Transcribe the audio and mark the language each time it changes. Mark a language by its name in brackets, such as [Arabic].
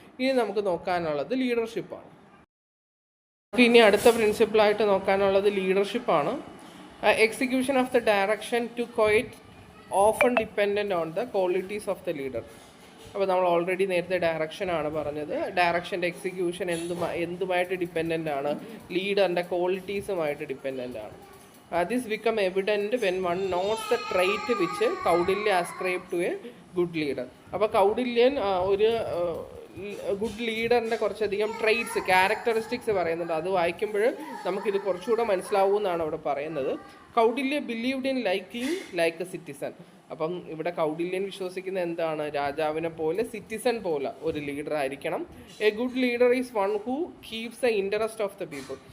[Malayalam] ഇനി നമുക്ക് നോക്കാനുള്ളത് ലീഡർഷിപ്പാണ്. ഇനി അടുത്ത പ്രിൻസിപ്പിളായിട്ട് നോക്കാനുള്ളത് ലീഡർഷിപ്പാണ്. [English] Execution of the direction to quite often dependent on the qualities of the leader. [Malayalam] അപ്പോൾ നമ്മൾ ഓൾറെഡി നേരത്തെ ഡയറക്ഷനാണ് പറഞ്ഞത്. ഡയറക്ഷൻ്റെ എക്സിക്യൂഷൻ എന്തുമായിട്ട് ഡിപ്പെൻഡൻ്റ് ആണ്? ലീഡറിൻ്റെ ക്വാളിറ്റീസുമായിട്ട് ഡിപ്പെൻഡൻ്റ് ആണ്. [English] This become evident when one notes the trait which Kautilya ascribed to a good leader. [Malayalam] അപ്പോൾ കൗടില്യൻ ഒരു good ലീഡറിൻ്റെ കുറച്ചധികം traits, characteristics പറയുന്നുണ്ട്. അത് വായിക്കുമ്പോൾ നമുക്കിത് കുറച്ചുകൂടെ മനസ്സിലാവുമെന്നാണ് അവിടെ പറയുന്നത്. [English] Kautilya believed in liking like a citizen. [Malayalam] അപ്പം ഇവിടെ കൗടില്യൻ വിശ്വസിക്കുന്ന എന്താണ്? രാജാവിനെ പോലെ, സിറ്റിസൺ പോലെ ഒരു ലീഡർ ആയിരിക്കണം. [English] A good leader is one who keeps the interest of the people.